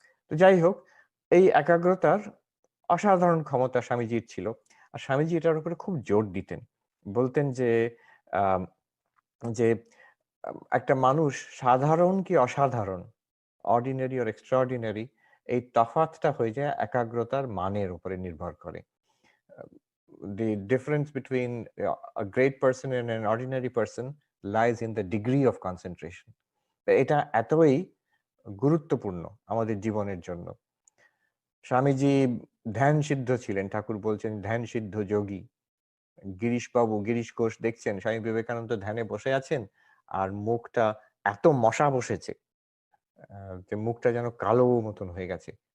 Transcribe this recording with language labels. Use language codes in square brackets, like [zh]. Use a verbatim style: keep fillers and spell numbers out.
[bn] তো যাই হোক, এই একাগ্রতার অসাধারণ ক্ষমতা স্বামীজির ছিল, আর স্বামীজি এটার উপরে খুব জোর দিতেন। বলতেন যে আম, যে আম, একটা মানুষ সাধারণ কি অসাধারণ, অর্ডিনারি আর এক্সট্রাঅর্ডিনারি, এই তফাতটা হয়ে যায় একাগ্রতার মানের উপরে নির্ভর করে। [en] The difference between uh, a great person and an ordinary person lies in the degree of concentration. [bn] তো এটা এতই গুরুত্বপূর্ণ আমাদের জীবনের জন্য। স্বামীজি ধ্যান সিদ্ধ ছিলেন, ঠাকুর বলছেন ধ্যান সিদ্ধ যোগী। গিরিশবাবু, গিরিশ ঘোষ, দেখছেন স্বামী বিবেকানন্দ ধ্যানে বসে আছেন, আর মুখটা এত মশা বসেছে আহ, যে মুখটা যেন কালো মতন হয়ে গেছে।